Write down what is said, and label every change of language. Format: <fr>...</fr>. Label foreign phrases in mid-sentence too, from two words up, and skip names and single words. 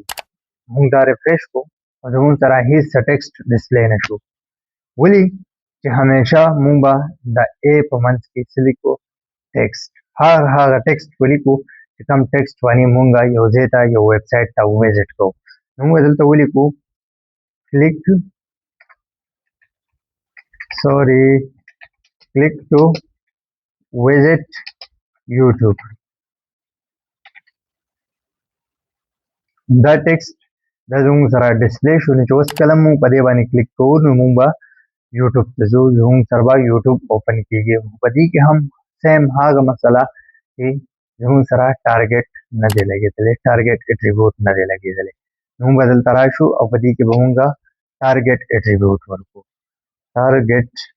<ps>موږ دا ریفریش کړو او زموږ سره هیڅ</ps> <en>text display</en> <ps>نه شو. ولې چې همیشه موږ به د A په منځ کې څه لیکو، ټیکسټ. هر هغه ټیکسټ ولیکو چې کوم ټیکسټ باندې مونږه یو ځای ته یو</ps> <en>web site</en> <ps>ته ویزټ کوو نو موږ دلته ولیکو</ps> <en>click to visit YouTube.</en> <ps>دا ټیکسټ دا زموږ سره ډسپلی شو نو چې اوس کله مونږ په دې باندې کلیک کوو نو مونږ به یوټیوب ته ځو زموږ سره به یوټیوب اوپن کیږي په دې کې هم سیم هغه مسله چې زموږ سره ټارګټ نه دی لګېدلی</ps> <en>target attribute</en> <ps>نه دی لګېدلی نو موږ به دلته راشو او په دې کې به مونږ</ps> <en>target attribute</en> <ps>ورکړو ټارګټ</ps>